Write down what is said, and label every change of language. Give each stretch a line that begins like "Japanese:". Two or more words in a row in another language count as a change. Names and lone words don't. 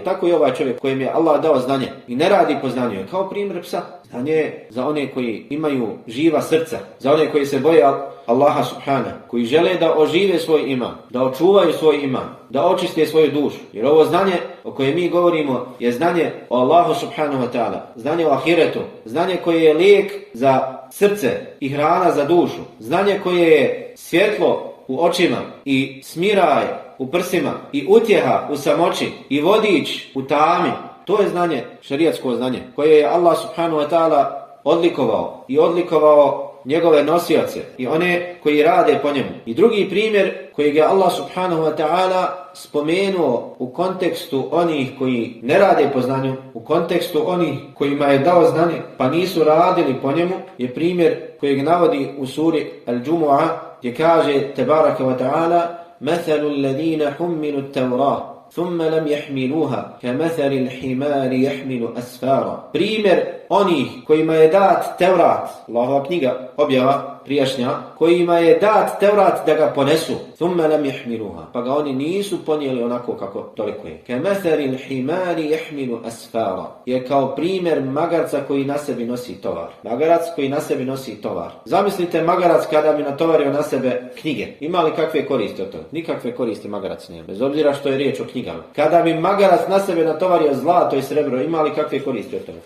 Bosnian: Tako i ovaj čovjek kojem je Allah dao znanje i ne radi po znanju je kao primjer psa. Znanje je za one koji imaju živa srca, za one koji se boje Allaha subhanahu, koji žele da ožive svoj iman, da očuvaju svoj iman, da očiste svoju dušu. Jer ovo znanje o kojem mi govorimo je znanje o Allahu
Arabic: سبحانه وتعالى,
Bosnian: znanje o ahiretu, znanje koje je lijek za srce i hrana za dušu, znanje koje je svjetlo u očima i smiraj u prsima i utjeha u samoći i vodič u tami. To je znanje, šerijatsko znanje, koje je
Arabic: الله سبحانه وتعالى
Bosnian: odlikovao njegove nosioce i one koji rade po njemu. I drugi primjer koji je
Arabic: الله سبحانه وتعالى
Bosnian: spomenuo u kontekstu onih koji ne rade po znanju, u kontekstu onih kojima je dao znanje pa nisu radili po njemu, je primjer kojeg navodi u suri Al-Jumu'ah, gdje kaže
Arabic: تبارك وتعالى: مَثَلُ الَّذِينَ حُمِّلُوا التَّوْرَاةَ ثُمَّ لَمْ يَحْمِلُوهَا كَمَثَلِ الْحِمَارِ يَحْمِلُ أَسْفَارًا.
Bosnian: Primjer onih kojima je dat Tevrat, Allahova knjiga, objava prijašnja, kojima je dat Tevrat da ga ponesu,
Arabic: ثُمَّ لَمْ يَحْمِلُوهَا,
Bosnian: pa ga oni nisu ponijeli onako kako toliko je.
Arabic: كَمَثَلِ الْحِمَارِ يَحْمِلُ أَسْفَارًا.
Bosnian: Je kao primjer magarca koji na sebi nosi tovar. Magarac koji na sebi nosi tovar. Zamislite magarac kada bi natovario na sebe knjige. Ima li kakve koristi od toga? Nikakve koristi magarac nema, bez obzira što je riječ o knjigama. Kada bi magarac na sebe natovario zlato i srebro, ima li kakve koristi od toga?